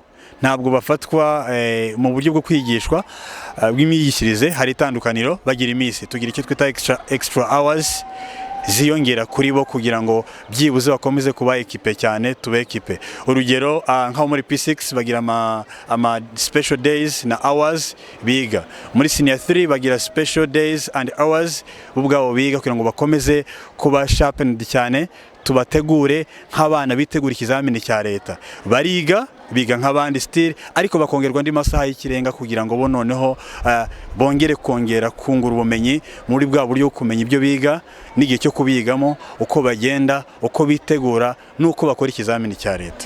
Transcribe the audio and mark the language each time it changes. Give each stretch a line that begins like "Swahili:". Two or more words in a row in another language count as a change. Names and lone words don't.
Kinyarwanda: Ntabwo bafatwa mu buryo bwo kwigishwa bw'imyigishirize, hari itandukaniro. Bagira iminsi, tugira icyo twita
English: extra hours
Kinyarwanda: ziyongera kuri bo kugira ngo byibuze bakomeze kuba equipe cyane, tube equipe. Urugero nkaho muri P6 bagira ama
English: special days
Kinyarwanda: na hours biga. Muri senior 3 bagira
English: special days and hours
Kinyarwanda: ubwabo biga kugira ngo bakomeze kuba sharpened cyane, tubategure nk'abana bitegura ikizamini cya leta. Biga nk'abandi still, ariko bakongerwa andi masaha y'ikirenga kugira ngo bo noneho bongere kongera kungura ubumenyi muri bwa buryo kumenya ibyo biga n'igihe cyo kubigamo, uko bagenda, uko bitegura n'uko bakora ikizamini cya leta.